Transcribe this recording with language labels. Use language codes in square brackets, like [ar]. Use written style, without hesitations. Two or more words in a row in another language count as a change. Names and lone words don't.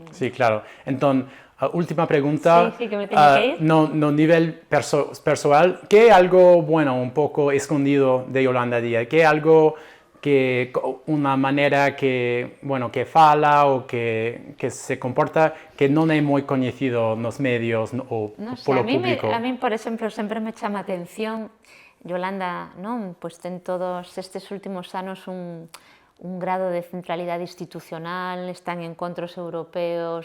[es] Sí, claro. [gl] Entón, última pregunta. Sí, que me teño que ir. [es] No nivel personal, ¿qué es algo, un poco escondido de Yolanda Díaz? ¿Qué es algo una manera que [gl] fala o que se comporta que non é moi coñecido nos medios ou polo público? A min, por exemplo, sempre me chama a atención Yolanda, ten todos estes últimos anos un grado de centralidade institucional, está en encontros europeos,